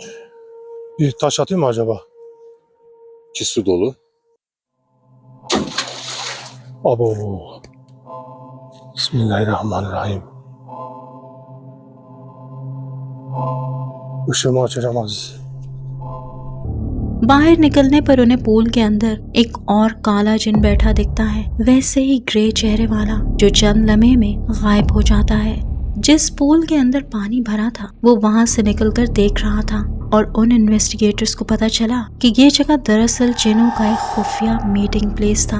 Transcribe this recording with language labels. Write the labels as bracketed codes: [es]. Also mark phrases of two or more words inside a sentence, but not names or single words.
[tr] Bir taş atayım mı acaba? İçi su dolu. Abo. [ar] بسم الله الرحمن الرحيم. [tr] Işığımı açacağım Aziz. [hi] बाहर निकलने पर उन्हें पूल के अंदर एक और काला जिन बैठा दिखता है, वैसे ही ग्रे चेहरे वाला जो चंद लम्हे में गायब हो जाता है। जिस पूल के अंदर पानी भरा था वो वहां से निकलकर देख रहा था और उन इन्वेस्टिगेटर्स को पता चला कि ये जगह दरअसल जिनों का एक खुफिया [en] meeting place [hi] था।